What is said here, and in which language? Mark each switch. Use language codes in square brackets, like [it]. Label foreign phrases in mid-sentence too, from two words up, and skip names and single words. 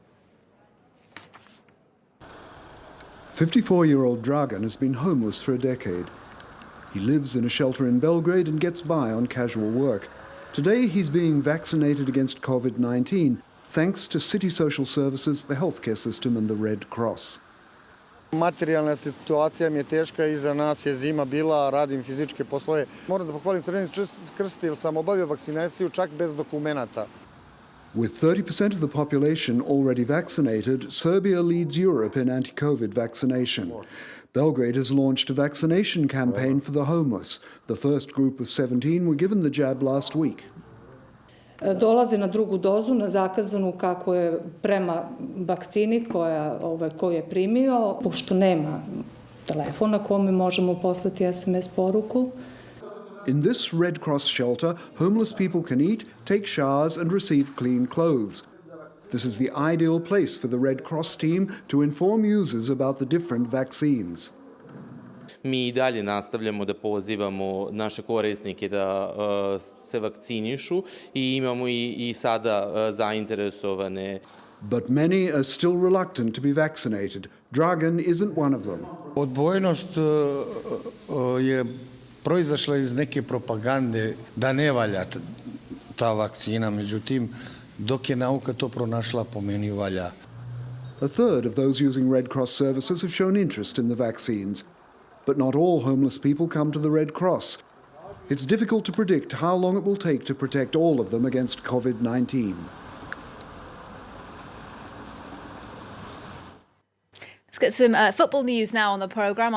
[en] 54-year-old Dragan has been homeless for a decade. He lives in a shelter in Belgrade and gets by on casual work. Today he's being vaccinated against COVID-19, thanks to City Social Services, the healthcare system and the Red Cross. [sr] Materijalna situacija mi je teška, iza nas je zima bila, radim fizičke poslove. Moram da pohvalim Crveni krst jer sam obavio vakcinaciju čak bez dokumenata. [en] With 30% of the population already vaccinated, Serbia leads Europe in anti-COVID vaccination. Belgrade has launched a vaccination campaign for the homeless. The first group of 17 were given the jab last week. [sr] Dolaze na drugu dozu, na zakazanu kako je prema vakcini koju je primio, pošto nema telefona kome možemo poslati SMS poruku. [en] In this Red Cross shelter, homeless people can eat, take showers and receive clean clothes. This is the ideal place for the Red Cross team to inform users about the different vaccines. [sr] Mi I dalje nastavljamo da pozivamo naše korisnike da se vakcinišu I imamo I sada zainteresovane. [en] But many are still reluctant to be vaccinated. Dragan isn't one of them. [sr] Odbojnost je proizašla iz neke propagande da ne valja ta vakcina, međutim, dok je nauka to pronašla, po meni valja. [en] A third of those using Red Cross services have shown interest in the vaccines. But not all homeless people come to the Red Cross. It's difficult to predict how long it will take to protect all of them against COVID-19. Let's get some football news now on the programme.